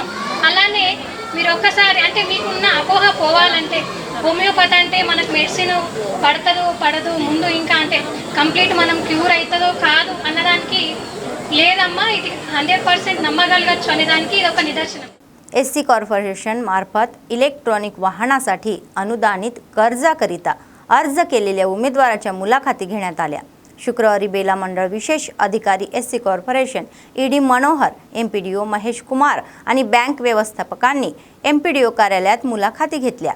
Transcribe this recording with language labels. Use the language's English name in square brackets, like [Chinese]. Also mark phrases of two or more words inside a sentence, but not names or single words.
[Telugu] అలానే మీరు ఒక్కసారి అంటే మీకున్న అపోహ పోవాలంటే హోమియోపతి అంటే మనకు మెడిసిన్ పడదు ముందు ఇంకా అంటే కంప్లీట్ మనం క్యూర్ అవుతుందో కాదు అన్నదానికి లేదమ్మా, ఇది 100% నమ్మగలగచ్చు అనేదానికి ఇది ఒక నిదర్శనం. [Marathi] SC कॉर्पोरेशन मार्फत इलेक्ट्रॉनिक वाहनासाठी अनुदानित कर्जाकरिता अर्ज केलेल्या उमेदवाराच्या मुलाखती घेण्यात आल्या। शुक्रवारी बेला मंडळ विशेष अधिकारी SC कॉर्पोरेशन ED मनोहर, MPDO महेश कुमार आणि बँक व्यवस्थापकांनी MPDO कार्यालयात मुलाखती घेतल्या।